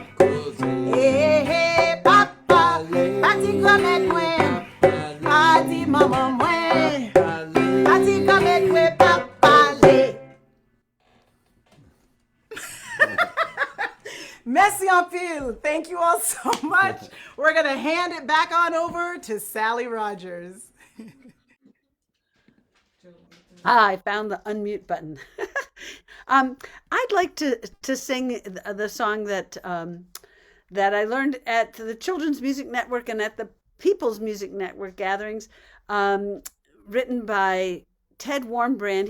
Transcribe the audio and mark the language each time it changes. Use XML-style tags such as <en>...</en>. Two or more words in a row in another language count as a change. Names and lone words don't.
<ht>Hey hey, pa pale, pati maman mwen. Pati maman mwen, pati kamet mwen pa pale. Merci en pile.</ht> <en>Thank you all so much. We're going to hand it back on over to Sally Rogers. I found the unmute button. I'd like to sing the song that I learned at the Children's Music Network and at the People's Music Network gatherings, written by Ted Warmbrand.</en>